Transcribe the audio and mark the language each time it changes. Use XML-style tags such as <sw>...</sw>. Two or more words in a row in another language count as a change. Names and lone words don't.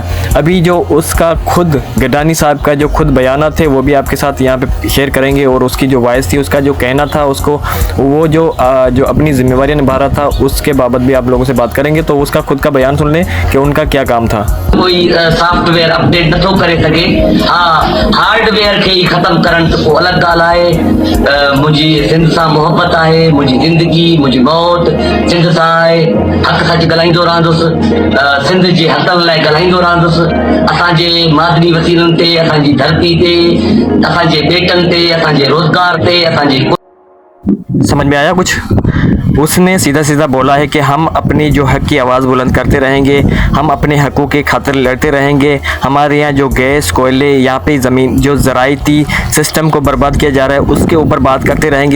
<ur>ابھی جو اس کا خود گڈانی صاحب کا جو خود بیان تھے وہ بھی آپ کے ساتھ یہاں پہ شیئر کریں گے اور اس کی جو وائس تھی اس کا جو کہنا تھا اس کو وہ جو اپنی ذمہ واری نبھا رہا تھا اس کے بابت بھی آپ لوگوں سے بات کریں گے. تو اس کا خود کا بیان سن لیں کہ ان کا کیا کام تھا.</ur> <sd>कोई</sd> <en>software update</en> <sd>नथो करे सके, हाँ हार्डवेयर खे खत्म करण त को अलग ॻाल्हि आहे। मुंहिंजी सिंध सां मोहब्बत आहे, मुंहिंजी ज़िंदगी मुंहिंजी मौत सिंध सां आहे। हक़ सच ॻाल्हाईंदो रहंदुसि, सिंध जे हक़नि लाइ ॻाल्हाईंदो रहंदुसि। असांजे मादनी वसीलनि ते, असांजी धरती ते, असांजे बेटनि ते, असांजे रोज़गार ते, असांजे।</sd> <ur>سمجھ میں آیا کچھ? اس نے سیدھا سیدھا بولا ہے کہ ہم اپنی جو حق کی آواز بلند کرتے رہیں گے ہم اپنے حقوں کے خاطر لڑتے رہیں گے. ہمارے یہاں جو گیس کوئلے یہاں پہ زمین جو زراعتی سسٹم کو برباد کیا جا رہا ہے اس کے اوپر بات کرتے رہیں گے.</ur>